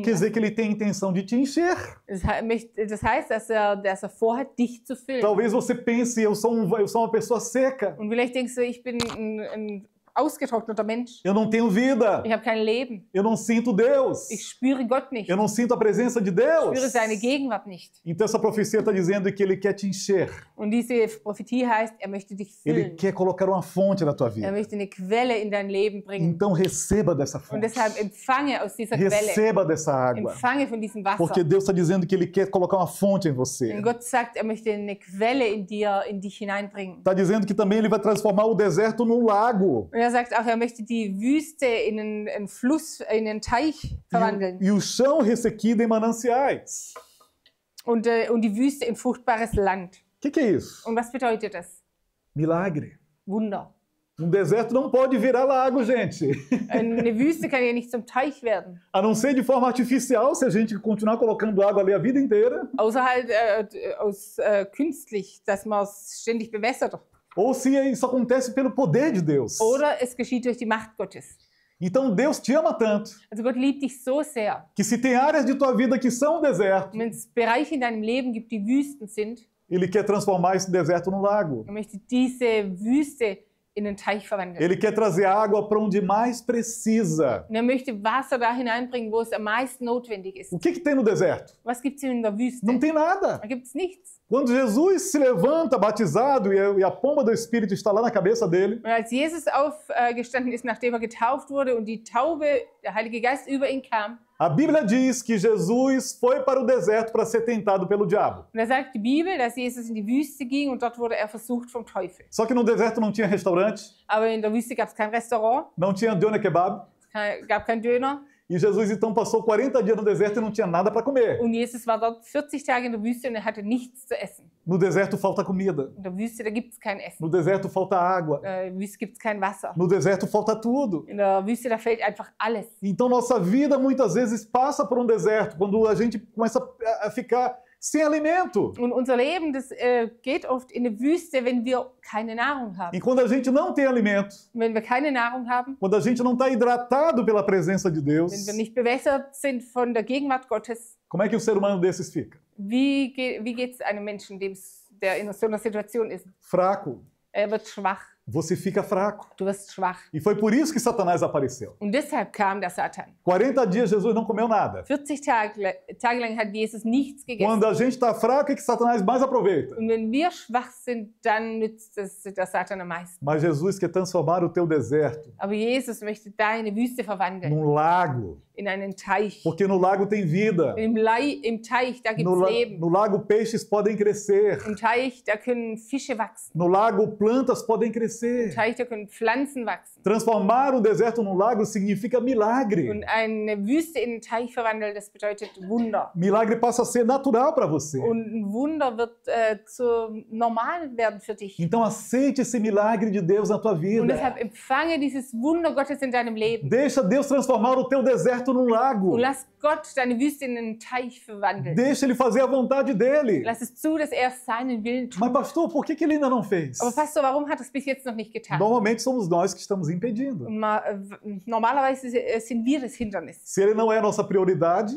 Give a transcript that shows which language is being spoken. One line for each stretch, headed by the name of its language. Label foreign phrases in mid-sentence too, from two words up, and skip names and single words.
Portuguese: Quer dizer
German: lassen?
Portuguese: que ele tem a intenção de te encher.
German: Das heißt, dass er vorhat, dich zu füllen.
Portuguese: Talvez você pense, eu sou uma pessoa seca.
German: Und vielleicht denkst du, ich bin ein ausgetrockneter Mensch.
Portuguese: Eu não tenho vida.
German: Ich habe kein Leben.
Portuguese: Eu não sinto Deus.
German: Ich spüre Gott nicht.
Portuguese: Eu não sinto a presença de
German: Ich
Portuguese: Deus.
German: spüre seine Gegenwart nicht.
Portuguese: Então essa profecia está dizendo que ele quer te encher.
German: Und diese Prophetie heißt, er möchte dich
Portuguese: Ele
German: füllen.
Portuguese: quer colocar uma fonte na tua
German: Er
Portuguese: vida.
German: möchte eine Quelle in dein Leben bringen.
Portuguese: Então receba dessa
German: Und
Portuguese: fonte.
German: deshalb empfange aus dieser Quelle.
Portuguese: Receba dessa água.
German: Empfange von diesem Wasser.
Portuguese: Porque Deus está dizendo que ele quer colocar uma fonte em você.
German: Denn Gott sagt, er möchte eine Quelle in dich hineinbringen.
Portuguese: Está dizendo que também ele vai transformar o deserto num lago.
German: Und er sagt auch, er möchte die Wüste in einen Fluss, in einen Teich verwandeln.
Portuguese: E o chão ressequido em mananciais.
German: Und die Wüste in fruchtbares Land.
Portuguese: O que é isso?
German: Und was bedeutet das?
Portuguese: Milagre.
German: Wunder.
Portuguese: Deserto não pode virar lago, gente.
German: Eine Wüste kann ja nicht zum Teich werden.
Portuguese: A não ser de forma artificial, se a gente continuar colocando água ali a vida inteira.
German: Außer halt künstlich, dass man es ständig bewässert.
Portuguese: Ou se isso acontece pelo poder de Deus.
German: Oder es geschieht durch die Macht Gottes.
Portuguese: Então Deus te ama tanto
German: Also Gott liebt dich so sehr.
Portuguese: que se tem áreas de tua vida que são deserto,
German: Und wenn es Bereiche in deinem Leben gibt, die Wüsten sind,
Portuguese: Ele quer transformar esse deserto num lago.
German: er möchte diese Wüste in einen Teich verwandeln.
Portuguese: Ele quer trazer água para onde mais precisa.
German: Und er möchte Wasser da hineinbringen, wo es am meisten notwendig ist.
Portuguese: O que tem no deserto?
German: Was gibt es in der Wüste?
Portuguese: Não tem nada.
German: Da gibt es nichts.
Portuguese: Quando Jesus se levanta batizado e a pomba do Espírito está lá na cabeça dele,
German: Und als Jesus aufgestanden ist, nachdem getauft wurde und die Taube, der Heilige Geist über ihn kam,
Portuguese: a Bíblia diz que Jesus foi para o deserto para ser tentado pelo diabo.
German: und da sagt die Bibel, dass Jesus in die Wüste ging und dort wurde er versucht vom Teufel.
Portuguese: Só que no deserto não tinha restaurante,
German: Aber in der Wüste gab es kein Restaurant,
Portuguese: não tinha doner kebab,
German: es gab kein Döner.
Portuguese: e Jesus então passou 40 dias no deserto e não tinha nada para comer.
German: Und Jesus war dort 40 Tage in der Wüste und er hatte nichts zu essen.
Portuguese: No deserto falta comida,
German: In der Wüste, da gibt es kein Essen.
Portuguese: no deserto falta água,
German: In der Wüste gibt es kein Wasser.
Portuguese: no deserto falta tudo.
German: In der Wüste, da fehlt einfach alles.
Portuguese: Então nossa vida muitas vezes passa por um deserto, quando a gente começa a ficar sem alimento.
German: Und unser Leben, das geht oft in eine Wüste, wenn wir keine Nahrung haben.
Portuguese: E quando a gente não tem alimento,
German: Und wenn wir keine Nahrung haben,
Portuguese: quando a gente não está hidratado pela presença de Deus,
German: wenn wir nicht bewässert sind von der Gegenwart Gottes,
Portuguese: como é que um ser humano desses fica?
German: wie geht es einem Menschen, der in so einer Situation ist?
Portuguese: Fraco.
German: Er wird schwach.
Portuguese: Você fica fraco.
German: Du wirst schwach.
Portuguese: E foi por isso que Satanás apareceu.
German: Und deshalb kam der Satan.
Portuguese: 40 dias Jesus não comeu nada.
German: 40 Tage lang hat Jesus nichts gegessen.
Portuguese: Quando a gente está fraco é que Satanás mais aproveita.
German: Und wenn wir schwach sind, dann nützt es der Satan am meisten.
Portuguese: Mas Jesus quer transformar o teu deserto
German: Aber Jesus möchte deine Wüste verwandeln
Portuguese: num lago.
German: in einen Teich.
Portuguese: Porque no lago tem vida.
German: Im Teich, da gibt es Leben.
Portuguese: No lago peixes podem crescer.
German: Im Teich, da können Fische wachsen.
Portuguese: No lago plantas podem crescer.
German: Im Teich, da können Pflanzen wachsen.
Portuguese: Transformar o deserto num lago significa milagre.
German: Und eine Wüste in einen Teich verwandeln, das bedeutet Wunder.
Portuguese: Milagre passa a ser natural para você.
German: Und ein Wunder wird zu normal werden für dich.
Portuguese: Então aceite esse milagre de Deus na tua
German: Und
Portuguese: vida.
German: deshalb empfange dieses Wunder Gottes in deinem Leben.
Portuguese: Deixa Deus transformar o teu deserto num lago.
German: Und lass Gott deine Wüste in einen Teich verwandeln.
Portuguese: Deixa Ele fazer a vontade dele.
German: Lass es zu, dass er seinen Willen tut.
Portuguese: Mas pastor, por que Ele ainda não fez?
German: Aber Pastor, warum hat er es bis jetzt noch nicht getan?
Portuguese: Normalmente somos nós que estamos impedindo.
German: Und normalerweise sind wir das Hindernis.
Portuguese: Se Ele não é a nossa prioridade,